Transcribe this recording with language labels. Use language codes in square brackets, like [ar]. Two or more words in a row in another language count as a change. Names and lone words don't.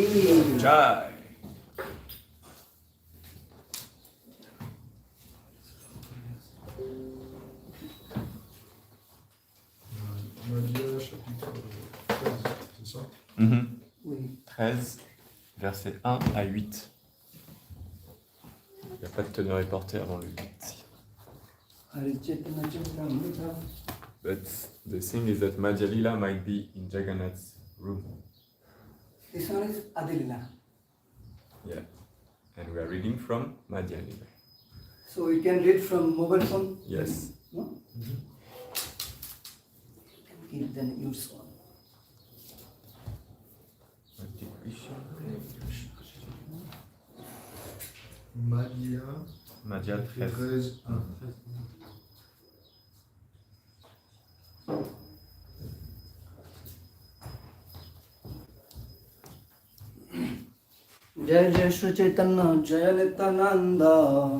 [fr] Jai. Madhya, chapitre 13, c'est ça? Oui. 13, versets 1 à 8. Il n'y a pas de teneur reporté avant le 8. Hari Chaitanya Charitamrita. [en] But the thing is that Madhya Lila might be in Jagannath's room. This one is Adilila. Yeah. And we are reading from Madhya Lila. So you can read from mobile phone? Yes. No? You can give them use one. Madhya Madhya 13. 13. [sa] जय जय श्री चैतन्य जय नित्यानन्द